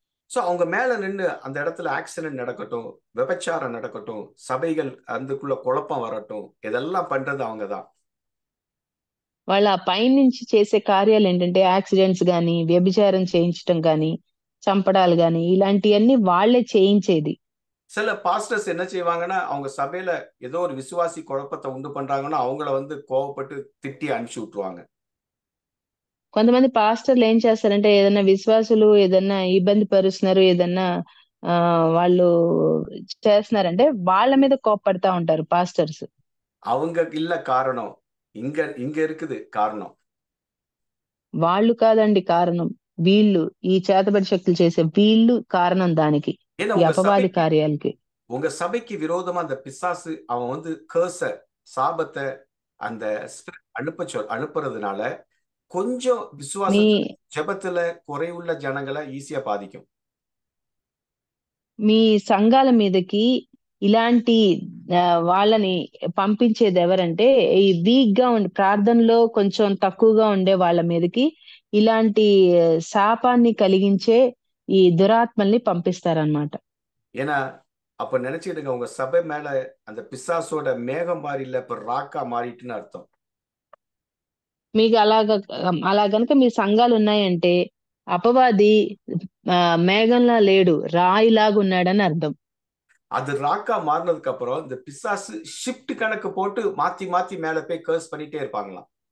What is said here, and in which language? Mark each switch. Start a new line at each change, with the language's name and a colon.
Tamil: So அவங்க மேல நின்று அந்த இடத்துல ஆக்சிடென்ட் நடக்கட்டும், விபச்சாரம் நடக்கட்டும், சபைகள் அதுக்குள்ள குழப்பம் வரட்டும், இதெல்லாம் பண்றது அவங்கதான்.
Telugu: వాళ్ళ పైనుంచి చేసే కార్యాలు ఏంటంటే యాక్సిడెంట్స్ గాని, వ్యభిచారం చేయించటం గాని, చంపడాలు గాని ఇలాంటియన్నీ వాళ్ళే చేయించేది.
Tamil: சில பாஸ்டர்ஸ் என்ன செய்வாங்கன்னா, அவங்க சபையில ஏதோ ஒரு விசுவாசி குழப்பத்தை உண்டு பண்றாங்கன்னா, அவங்கள வந்து கோவப்பட்டு திட்டி அனுப்பிச்சு விட்டுருவாங்க.
Telugu: కొంతమంది పాస్టర్లు ఏం చేస్తారంటే ఏదైనా విశ్వాసులు ఏదన్నా ఇబ్బంది పరుస్తున్నారు, ఏదన్నా వాళ్ళు చేస్తున్నారంటే వాళ్ళ మీద కోప్పడతా ఉంటారు పాస్టర్స్.
Tamil: அவங்க இல்ல
Telugu: కారణం.
Tamil: இங்க இங்க இருக்குது காரணம்.
Telugu: వాళ్ళు కాదండి కారణం. వీళ్ళు ఈ చేతబడి శక్తులు చేసే వీళ్ళు కారణం దానికి.
Tamil: ஏன்னா
Telugu: ఈ అపవాది కార్యాలకి.
Tamil: உங்க சபைக்கு விரோதமா அந்த பிசாசு அவன் வந்து கேர்ஸ, சாபத்தை அந்த அனுப்புறதுனால கொஞ்சம்
Telugu: మీ
Tamil: விசுவாசத்துல ஜெபத்துல குறைவுள்ள ஜனங்களை ஈஸியா பாதிக்கும்.
Telugu: మీ సంఘాల మీదకి ఇలాంటి వాళ్ళని పంపించేది ఎవరంటే ఈ వీక్ గా ఉండి ప్రార్థనలో కొంచెం తక్కువగా ఉండే వాళ్ళ మీదకి ఇలాంటి శాపాన్ని కలిగించే ఈ దురాత్మల్ని పంపిస్తారనమాట.
Tamil: ஏன்னா அப்ப நினைச்சுக்கிடுங்க, உங்க சபை மேல அந்த பிசாசோட மேகம் மாறி இல்ல, இப்ப ராக்கா மாறிட்டுன்னு அர்த்தம்.
Telugu: మీకు అలా గనుక మీ సంఘాలు ఉన్నాయంటే అపవాది మేఘంలా లేడు, రాయిలాగా ఉన్నాడని అర్థం.
Tamil: அது ராக்கா மாறினதுக்கு அப்புறம் இந்த பிசாசு ஷிஃப்ட் கணக்கு போட்டு மாத்தி மாத்தி மேல போய் கர்ஸ் பண்ணிட்டே இருப்பாங்களாம்.